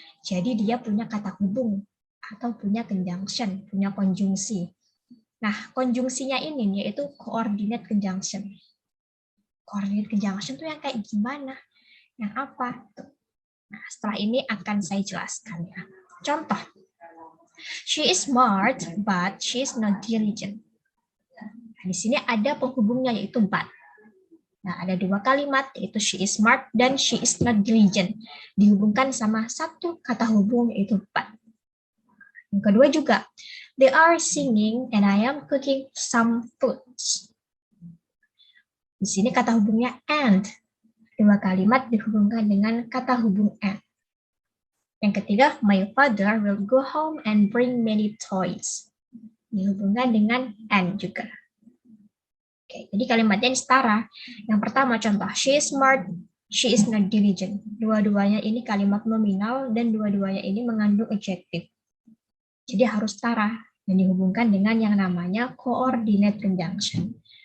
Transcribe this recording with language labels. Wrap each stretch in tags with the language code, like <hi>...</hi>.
<id>Jadi dia punya kata hubung atau punya conjunction, punya konjungsi. Nah, konjungsinya ini yaitu coordinate conjunction. Coordinate conjunction itu yang kayak gimana? Yang apa? Nah, setelah ini akan saya jelaskan ya.</id> <en>Contoh, she is smart but she is not diligent.</en> <id>Nah, di sini ada penghubungnya yaitu but. Nah, ada 2 kalimat, yaitu</id> <en>she is smart</en> <id>dan</id> <en>she is not diligent.</en> <id>Dihubungkan sama satu kata hubung, yaitu but. Yang kedua juga,</id> <en>they are singing and I am cooking some foods.</en> <id>Di sini kata hubungnya and. 2 kalimat dihubungkan dengan kata hubung and. Yang ketiga,</id> <en>my father will go home and bring many toys.</en> <id>Dihubungkan dengan and juga. Oke, jadi kalimatnya ini setara. Yang pertama contoh,</id> <en>she is smart, she is not diligent.</en> <id>Dua-duanya ini kalimat nominal dan dua-duanya ini mengandung adjektif. Jadi harus setara dan dihubungkan dengan yang namanya coordinate conjunction.</id>